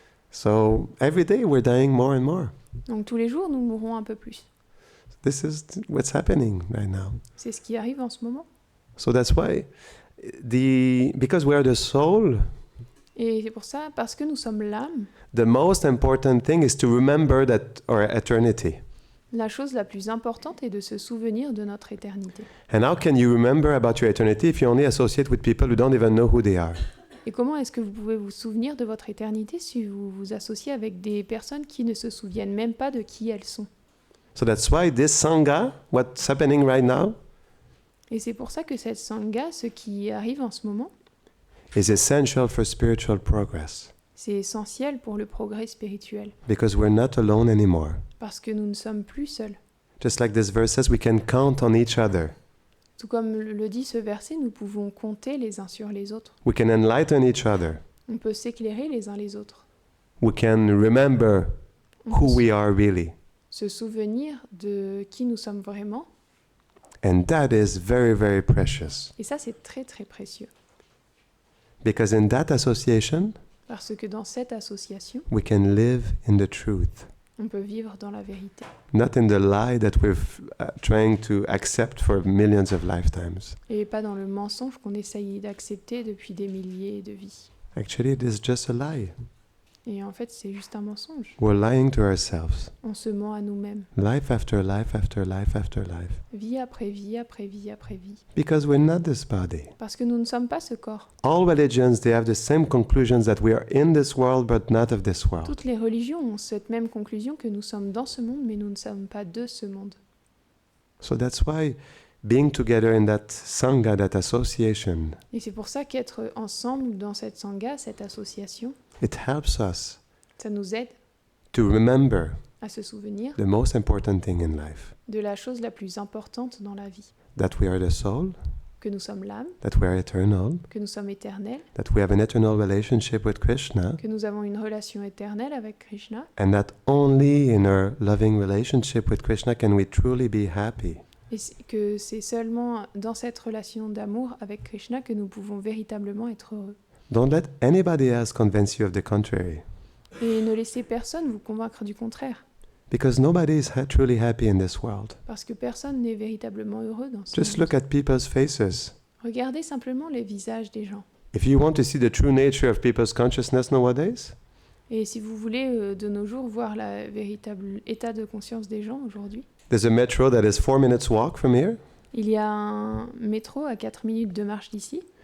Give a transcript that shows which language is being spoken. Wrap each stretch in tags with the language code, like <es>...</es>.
<en>So every day we're dying more and more.</en> <fr>Donc tous les jours nous mourrons un peu plus.</fr> <en>This is what's happening right now.</en> <fr>C'est ce qui arrive en ce moment.</fr> <en>So that's why because we are the soul,</en> <fr>Et c'est pour ça, parce que nous sommes l'âme,</fr> <en>the most important thing is to remember that our eternity.</en> <fr>la chose la plus importante est de se souvenir de notre éternité.</fr> <en>And how can you remember about your eternity if you only associate with people who don't even know who they are?</en> <fr>Et comment est-ce que vous pouvez vous souvenir de votre éternité si vous vous associez avec des personnes qui ne se souviennent même pas de qui elles sont?</fr> <en>So that's why this Sangha, what's happening right now,</en> <fr>Et c'est pour ça que cette Sangha, ce qui arrive en ce moment,</fr> <en>is essential for spiritual progress.</en> <fr>c'est essentiel pour le progrès spirituel.</fr> <en>Because we're not alone anymore.</en> <fr>Parce que nous ne sommes plus seuls.</fr> <en>Just like this verse says, we can count on each other.</en> <fr>Tout comme le dit ce verset, nous pouvons compter les uns sur les autres.</fr> <en>We can enlighten each other.</en> <fr>On peut s'éclairer les uns les autres.</fr> <en>We can remember</en> <fr>On</fr> <en>who</en> <fr>peut</fr> <en>we are really.</en> <fr>se souvenir de qui nous sommes vraiment.</fr> <en>And that is very, very precious.</en> <fr>Et ça, c'est très très précieux.</fr> <en>Because in that association,</en> <fr>Parce que dans cette association,</fr> <en>we can live in the truth,</en> <fr>on peut vivre dans la vérité.</fr> <en>not in the lie that we're trying to accept for millions of lifetimes.</en> <fr>Et pas dans le mensonge qu'on essaye d'accepter depuis des milliers de vies.</fr> <en>Actually, it is just a lie.</en> <fr>Et en fait, c'est juste un mensonge.</fr> <en>We're lying to ourselves.</en> <fr>On se ment à nous-mêmes.</fr> <en>Life after life after life after life.</en> <fr>Vie après vie après vie après vie.</fr> <en>Because we're not this body.</en> <fr>Parce que nous ne sommes pas ce corps.</fr> <en>All religions, they have the same conclusions that we are in this world but not of this world.</en> <fr>Toutes les religions ont cette même conclusion que nous sommes dans ce monde, mais nous ne sommes pas de ce monde.</fr> <en>So that's why being together in that sangha, that association,</en> <fr>Et c'est pour ça qu'être ensemble dans cette sangha, cette association,</fr> <en>it helps us</en> <fr>ça nous aide</fr> <en>to remember</en> <fr>à se souvenir</fr> <en>the most important thing in life.</en> <fr>de la chose la plus importante dans la vie.</fr> <en>That we are the soul,</en> <fr>Que nous sommes l'âme,</fr> <en>that we are eternal,</en> <fr>que nous sommes éternels,</fr> <en>that we have an eternal relationship with Krishna,</en> <fr>que nous avons une relation éternelle avec Krishna,</fr> <en>and that only in our loving relationship with Krishna can we truly be happy.</en> <fr>et que c'est seulement dans cette relation d'amour avec Krishna que nous pouvons véritablement être heureux.</fr> <en>Don't let anybody else convince you of the contrary,</en> <fr>Et ne laissez personne vous convaincre du contraire,</fr> <en>because nobody is truly happy in this world.</en> <fr>parce que personne n'est véritablement heureux dans ce</fr> <en>Just</en> <fr>monde.</fr> <en>look at people's faces.</en> <fr>Regardez simplement les visages des gens.</fr> <en>If you want to see the true nature of people's consciousness nowadays,</en> <fr>Et si vous voulez de nos jours voir le véritable état de conscience des gens aujourd'hui,</fr> <en>there's a metro that is 4 minutes walk from here.</en> <fr>il y a un métro à 4 minutes de marche d'ici.</fr>